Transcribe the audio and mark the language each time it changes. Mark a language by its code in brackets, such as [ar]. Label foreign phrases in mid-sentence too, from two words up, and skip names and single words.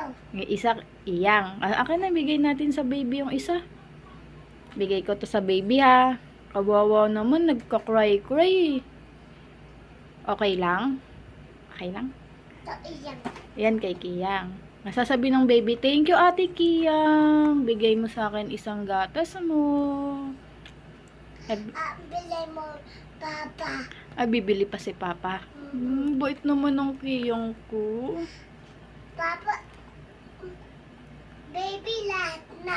[tl] Yung isa, iyang. Akin na, bigay natin sa baby yung isa. Bigay ko to sa baby ha. Kawawa naman, nagka-cry-cry. Okay lang? Okay lang? Ito iyang. Yan kay Kiyang. Nasasabi ng baby, [en] thank you [tl] ate Kiyang. Bigay mo sa akin isang gatas mo. Bilay mo, Papa. Bibili pa si Papa. Bait naman ng Kiyang ko. Papa, baby lahat na.